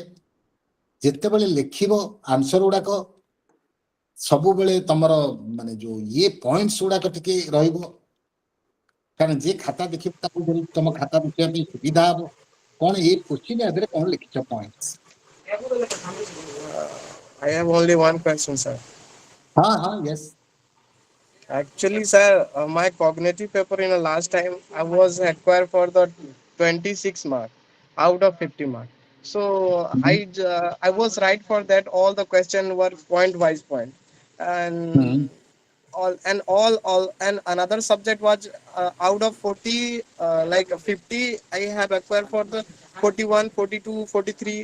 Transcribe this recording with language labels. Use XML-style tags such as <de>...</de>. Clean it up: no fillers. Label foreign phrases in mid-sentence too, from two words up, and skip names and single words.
<or>ଯେତେବେଳେ ଲେଖିବ ଆନ୍ସର ଗୁଡାକ ସବୁବେଳେ ତମର ମାନେ ଯୋଉ ଇଏ ପଏଣ୍ଟସ ଗୁଡାକ ଟିକେ ରହିବ କାରଣ ଯେ ଖାତା ଦେଖିବ ତାକୁ ତମ ଖାତା ଦେଖିବା ପାଇଁ ସୁବିଧା ହବ କଣ ଏଇ କୋଶ୍ଚିନ୍ ଆଧରେ କଣ ଲେଖିଛ ପଏଣ୍ଟସ।</or> <en>I have only one question, sir.</en> <or>ହଁ ୟେସ୍</or> <en>Actually, sir, my cognitive paper in the last time I was acquired for the 26 mark out of 50 mark. So Mhm. I was right for that. All the question were point wise point, and Mhm. all and another subject was out of 40 like 50 I have acquired for the 41, 42, 43.</en>